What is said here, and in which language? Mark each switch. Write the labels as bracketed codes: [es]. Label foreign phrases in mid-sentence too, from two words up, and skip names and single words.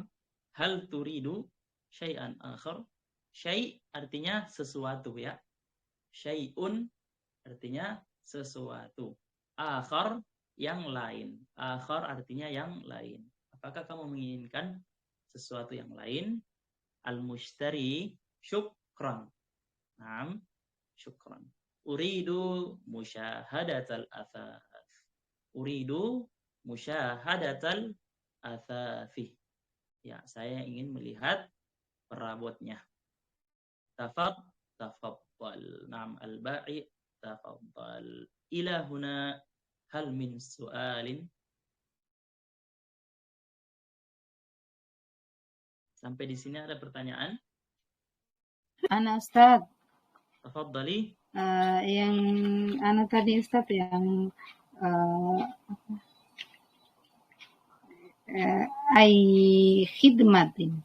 [ar] هل تريد شيئا آخر? [id] Syai' artinya sesuatu ya. Syai'un artinya sesuatu. Akhar yang lain. Akhar artinya yang lain. Apakah kamu menginginkan sesuatu yang lain? [ar] المشتري شكرا. نعم، شكرا. أريد مشاهدة الأثاث. أريد مشاهدة الأثاث. [id] Ya, saya ingin melihat perabotnya. [ar] تفضل. نعم, البائع تفضل. إلى هنا هل من سؤال. [id] Sampai di sini ada pertanyaan? [ar] أنا أستاذ. تفضلي. [id] Yang ana tadi Ustaz yang [ar] أي خدمة.